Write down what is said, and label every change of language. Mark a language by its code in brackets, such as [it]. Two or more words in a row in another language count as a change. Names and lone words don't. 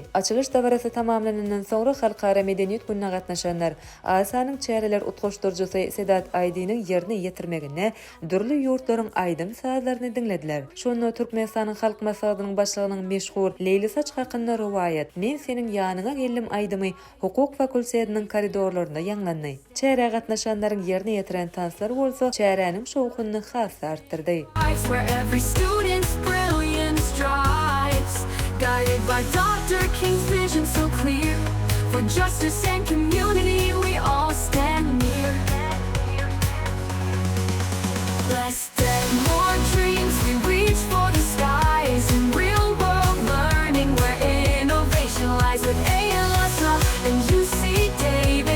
[tk] Açylyş dawrasy tamamlanandan soňra halkara medeniýet gününe gatnaşanlar ALSA-nyň çäreler utgaşdyrjysy Saud Arabystanynyň ýerine ýetirmegine dürli ýurtlaryň aýdym sazlaryny dinlediler. Türkmenistanyň halk maslahatynyň başlygynyň meşhur Leýli saç hakynda rowaýat. Men seniň ýanyňa geldim aýdymy hukuk fakultetiniň koridorlarynda ýaňlandy. Çäre gatnaşanlaryň ýerine ýetiren tanslar bolsa, çäreniň şowkuny has artdyrdy. [en] Guided by Dr. King's vision so clear, for justice and community we all stand near. Less than more dreams, we reach for the skies in real world learning where innovation lies with ALSA and UC Davis.